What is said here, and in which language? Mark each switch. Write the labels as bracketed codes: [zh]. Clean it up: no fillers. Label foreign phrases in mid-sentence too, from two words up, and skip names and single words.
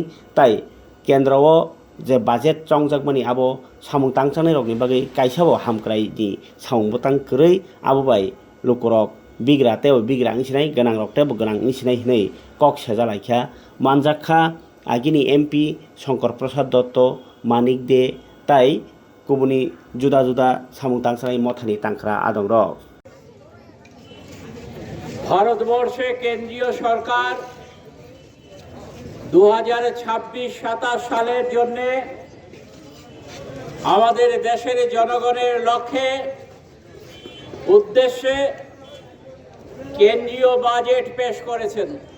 [trp] ताई केन्द्रव जे बाजेट चंजाकमानि आबो सामुं तांजानाय रगनि बागै काइसाबो हामक्रायनि सामुं बतang कै आबोबाय लुकुरक बिग्रा तेव बिग्रा निसिनाय गोनां रक्तेबो गोनां निसिनाय हिनै कक सेजालायखा मानजाखा आगिनि MP शंकर प्रसाद दत्त मानिक दे ताई गुबुनि जुदा जुदा सामुं तांजानाय मथानि तांख्रा आदं रक [bn] ভারতবর্ষে কেন্দ্রীয় সরকার 2026-27 সালের জন্য আমাদের দেশের জনগণের লক্ষ্যে উদ্দেশ্যে কেন্দ্রীয় বাজেট পেশ করেছেন।